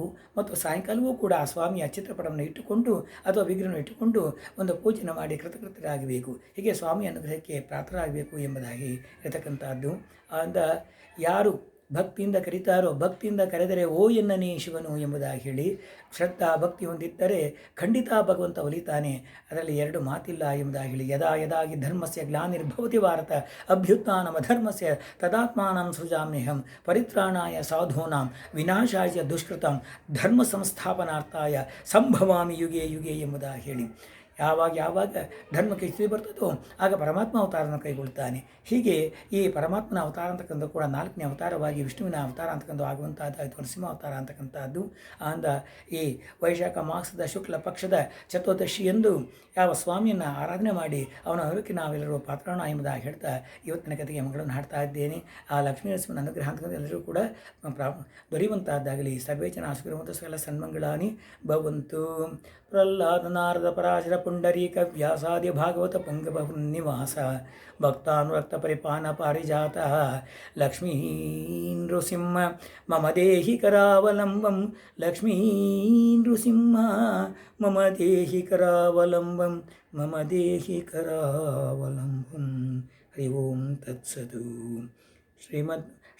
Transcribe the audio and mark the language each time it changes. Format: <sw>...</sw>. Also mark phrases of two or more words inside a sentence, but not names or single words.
<kn>ಮತ್ತು ಸಾಯಂಕಾಲವೂ ಕೂಡ ಆ ಸ್ವಾಮಿಯ ಚಿತ್ರಪಟವನ್ನು ಇಟ್ಟುಕೊಂಡು ಅಥವಾ ವಿಗ್ರಹವನ್ನು ಇಟ್ಟುಕೊಂಡು ಒಂದು ಪೂಜೆನ ಮಾಡಿ ಕೃತಕೃತರಾಗಬೇಕು. ಹೀಗೆ ಸ್ವಾಮಿಯ ಅನುಗ್ರಹಕ್ಕೆ ಪಾತ್ರರಾಗಬೇಕು ಎಂಬುದಾಗಿ ಇರತಕ್ಕಂಥದ್ದು. ಅಂದ ಯಾರು ಭಕ್ತಿಯಿಂದ ಕರೀತಾರೋ, ಭಕ್ತಿಯಿಂದ ಕರೆದರೆ ಓ ಎನ್ನನೇ ಶಿವನು ಎಂಬುದಾಗಿ ಹೇಳಿ ಶ್ರದ್ಧಾ ಭಕ್ತಿ ಹೊಂದಿದ್ದರೆ ಖಂಡಿತ ಭಗವಂತ ಒಲಿತಾನೆ. ಅದರಲ್ಲಿ ಎರಡು ಮಾತಿಲ್ಲ ಎಂಬುದಾಗಿ ಹೇಳಿ</kn> <sa>ಯದಾ ಯದಾಗಿ ಧರ್ಮಸ್ಯ ಗ್ಲಾನಿರ್ಭವತಿ ಭಾರತ ಅಭ್ಯುತ್ಥಾನಮಧರ್ಮಸ್ಯ ತದಾತ್ಮಾನಂ ಸೃಜಾಮ್ಯಹಂ ಪರಿತ್ರಾಣಾಯ ಸಾಧೂನಾಂ ವಿನಾಶಾಯ ದುಷ್ಕೃತಂ ಧರ್ಮ ಸಂಸ್ಥಾಪನಾರ್ಥಾಯ ಸಂಭವಾಮಿ ಯುಗೆ ಯುಗೆ</sa> <kn>ಎಂಬುದಾಗಿ ಹೇಳಿ ಯಾವಾಗ ಧರ್ಮಕ್ಕೆ ಸ್ಥಿತಿ ಬರ್ತದೋ ಆಗ ಪರಮಾತ್ಮ ಅವತಾರವನ್ನು ಕೈಗೊಳ್ತಾನೆ. ಹೀಗೆ ಈ ಪರಮಾತ್ಮನ ಅವತಾರ ಅಂತಕ್ಕಂಥ ಕೂಡ 4ನೇ ಅವತಾರವಾಗಿ ವಿಷ್ಣುವಿನ ಅವತಾರ ಅಂತಕ್ಕಂಥ ಆಗುವಂಥದ್ದು ನರಸಿಂಹ ಅವತಾರ ಅಂತಕ್ಕಂಥದ್ದು. ಅಂದ ಈ ವೈಶಾಖ ಮಾಸದ ಶುಕ್ಲ ಪಕ್ಷದ ಚತುರ್ದಶಿಯಂದು ಯಾವ ಸ್ವಾಮಿಯನ್ನು ಆರಾಧನೆ ಮಾಡಿ ಅವನ ಅನುಗ್ರಹಕ್ಕೆ ನಾವೆಲ್ಲರೂ ಪಾತ್ರಣ ಎಂಬುದಾಗಿ ಹೇಳ್ತಾ ಇವತ್ತಿನ ಕಥೆಗೆ ಮಗಳನ್ನು ಹಾಡ್ತಾ ಇದ್ದೇನೆ. ಆ ಲಕ್ಷ್ಮೀ ನರಸಿಂಹನ ಅನುಗ್ರಹ ಅಂತಕ್ಕಂಥ ಎಲ್ಲರೂ ಕೂಡ ದೊರೆಯುವಂತಾದ್ದಾಗಲಿ.</kn> <sa>ಸರ್ವೇ ಜನ ಸುಖಿರುವಂಥ ಸಕಲ ಸನ್ಮಂಗಳಾನಿ ಭವಂತು. ಪ್ರಹ್ಲಾದ ನಾರದ ಪರಾಶರ ಪುಂಡರೀಕ ವ್ಯಾಸಾದಿ ಭಾಗವತ ಪುಂಗಬಹುನ್ನಿವಾಸ ಭಕ್ತಾನುರಕ್ತ ಪರಿಪಾನ ಪಾರಿಜಾತ ಲಕ್ಷ್ಮೀ ನೃಸಿಂಹ ಮಮ ದೇಹಿ ಕರಾವಲಂಬಂ ಲಕ್ಷ್ಮೀ ನೃಸಿಂಹ ಮಮ ದೇಹಿ ಕರಾವಲಂಬಂ ಮಮ ದೇಹಿ ಕರಾವಲಂಬಂ. ಹರಿ ಓಂ ತತ್ಸದು.</sa>